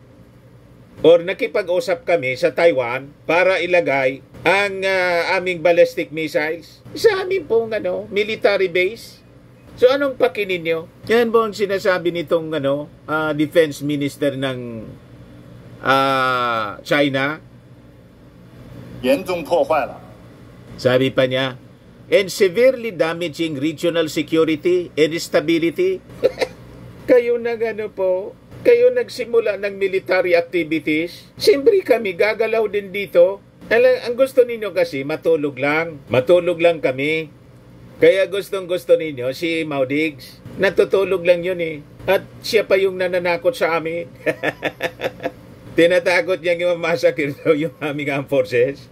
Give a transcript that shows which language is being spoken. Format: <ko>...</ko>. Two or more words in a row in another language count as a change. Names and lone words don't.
<tl>Or nakipag-usap kami sa Taiwan para ilagay ang aming</tl> <en>ballistic missiles</en> <tl>sa aming pong</tl> <en>military base.</en> <tl>So anong pakinin nyo? Yan po ang sinasabi nitong</tl> <en>defense minister</en> <tl>ng China.</tl> <zh>严重破坏了</zh> <tl>Sabi pa niya,</tl> <en>and severely damaging regional security and stability.</en> <tl>Kayo kayo nagsimula ng</tl> <en>military activities.</en> <tl>Siyempre kami gagalaw din dito. Ang gusto ninyo kasi matulog lang kami. Kaya gustong-gusto ninyo si Maudigs. Natutulog lang yun eh. At siya pa yung nananakot sa amin. Tinatakot niyang imamasakir daw yung aming</tl> <en>armed forces.</en>